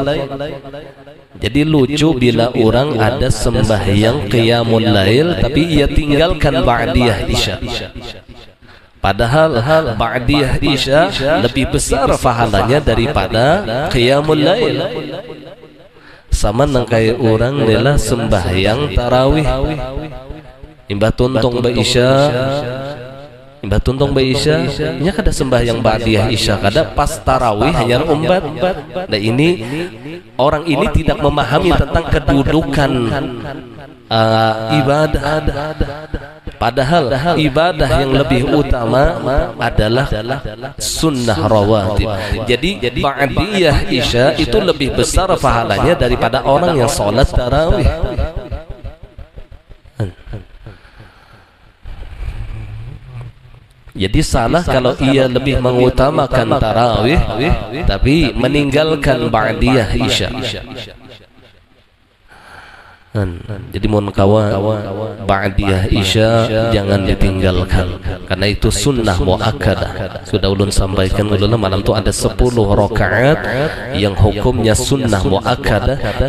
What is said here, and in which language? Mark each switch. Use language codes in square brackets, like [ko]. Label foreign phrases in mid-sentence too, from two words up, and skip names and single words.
[id] Jadi lucu bila orang ada sembahyang [ar] قيام الليل [id] tapi ia tinggalkan [ar] بعدية العشاء. [id] Padahal [ar] بعدية العشاء [id] lebih besar pahalanya daripada [ar] قيام الليل. [bjn] Sama nangkai orang adalah sembahyang tarawih imbah tuntung ba isya Imbah tuntong ba isya nya kada sembahyang ba'diyah isya kada pas tarawih hanya umbat. [id] Nah ini orang ini tidak memahami tentang kedudukan ibadah. Padahal ibadah yang lebih utama adalah [ar] سنة رواتب. [id] Jadi [ar] بعدية العشاء [id] itu lebih besar pahalanya daripada orang yang sholat tarawih. Jadi salah kalau ia lebih mengutamakan tarawih tapi meninggalkan [ar] بعدية العشاء. [id] Jadi mohon kawan [ar] بعدية العشاء [id] jangan ditinggalkan karena itu [ar] سنة مؤكدة. [id] Sudah ulun sampaikan ulun malam itu ada 10 rakaat yang hukumnya [ar] سنة مؤكدة.